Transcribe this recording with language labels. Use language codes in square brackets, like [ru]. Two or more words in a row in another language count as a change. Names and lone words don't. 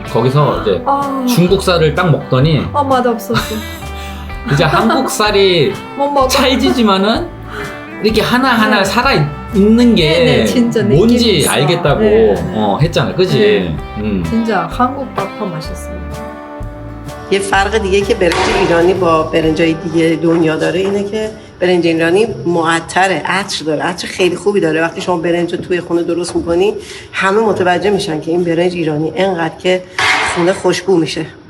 [ko] 거기서 이제 중국 쌀을 딱 먹더니 맛없었어. 이제 한국 쌀이 못 먹어. 찰지지만은 이렇게 하나하나 네. 살아있는 게 네, 진짜 느낌 뭔지 있어. 알겠다고 네. 했잖아. 그지? 진짜 한국 밥 더 맛있어요. [fa] یه فرق دیگه که برنج ایرانی با برنجای دیگه دنیا داره اینه که برنج ایرانی معطره، عطر داره، عطر خیلی خوبی داره. وقتی شما برنج رو توی خونه درست میکنی همه متوجه میشن که این برنج ایرانی انقدر که خونه خوشبو میشه.